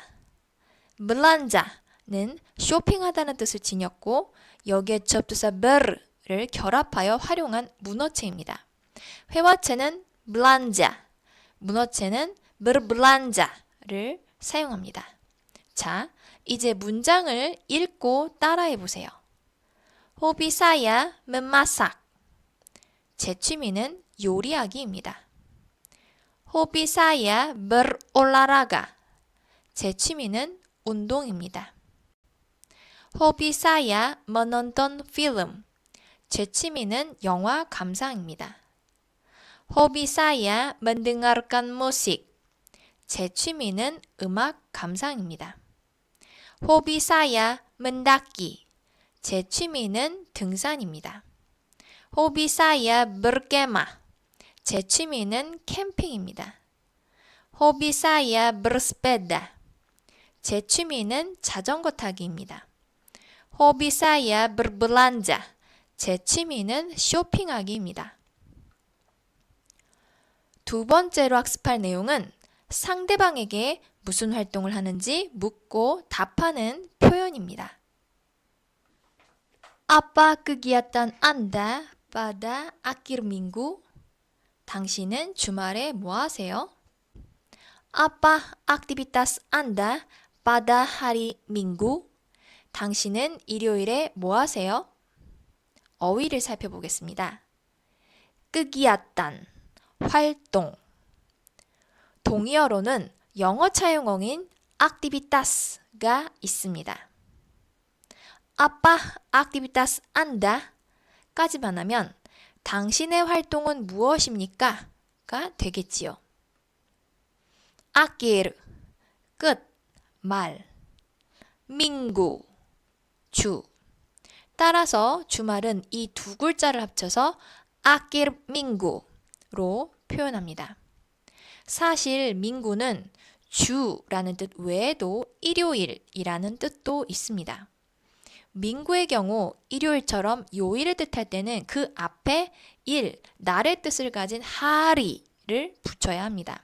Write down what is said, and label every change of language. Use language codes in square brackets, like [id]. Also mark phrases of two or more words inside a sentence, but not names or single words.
[ko] belanja는 쇼핑하다는 뜻을 지녔고 여기에 접두사 ber를 결합하여 활용한 문어체입니다. 회화체는 belanja, 문어체는 berbelanja를 사용합니다. 자, 이제 문장을 읽고 따라해 보세요. [id] Hobi saya memasak. [ko] 제 취미는 요리하기입니다. [id] Hobi saya berolahraga. [ko] 제 취미는 운동입니다. [id] Hobi saya menonton film. [ko] 제 취미는 영화 감상입니다. [id] Hobi saya mendengarkan musik. [ko] 제 취미는 음악 감상입니다. [id] Hobi saya mendaki. [ko] 제 취미는 등산입니다. [id] Hobi saya berkemah. [ko] 제 취미는 캠핑입니다. [id] Hobi saya bersepeda. [ko] 제 취미는 자전거 타기입니다. [id] Hobi saya berbelanja. [ko] 제 취미는 쇼핑하기입니다. 두 번째로 학습할 내용은 상대방에게 무슨 활동을 하는지 묻고 답하는 표현입니다. [id] Apa kegiatan Anda pada akhir minggu? [ko] 당신은 주말에 뭐 하세요? [id] Apa aktivitas Anda pada hari Minggu? [ko] 당신은 일요일에 뭐 하세요? 어휘를 살펴보겠습니다. kegiatan, 활동. 동의어로는 영어 차용어인 activitas가 있습니다. [id] Apa aktivitas Anda? [ko] 까지만 하면 당신의 활동은 무엇입니까? 가 되겠지요. akhir, 끝, 말. minggu, 주. 따라서 주말은 이 두 글자를 합쳐서 [id] akhir minggu [ko] 로 표현합니다. 사실 민구는 주라는 뜻 외에도 일요일이라는 뜻도 있습니다. 민구의 경우 일요일처럼 요일을 뜻할 때는 그 앞에 일, 날의 뜻을 가진 하리를 붙여야 합니다.